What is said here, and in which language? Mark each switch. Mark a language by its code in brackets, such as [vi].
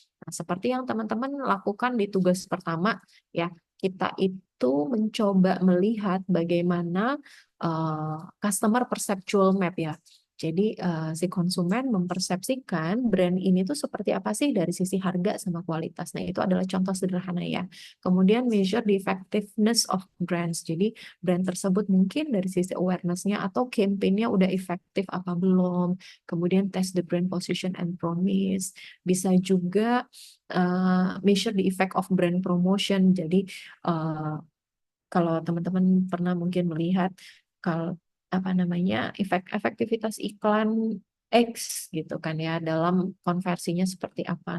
[id] Nah, seperti yang teman-teman lakukan di tugas pertama ya, kita itu mencoba melihat bagaimana customer perceptual map ya. Jadi si konsumen mempersepsikan brand ini tuh seperti apa sih dari sisi harga sama kualitas. Nah, itu adalah contoh sederhana ya. Kemudian [en] measure the effectiveness of brands. [id] Jadi brand tersebut mungkin dari sisi awareness-nya atau campaign-nya udah efektif apa belum. Kemudian [en] test the brand position and promise. [id] Bisa juga [en] measure the effect of brand promotion. [id] Jadi kalau teman-teman pernah mungkin melihat kalau efektivitas iklan X gitu kan ya dalam konversinya seperti apa.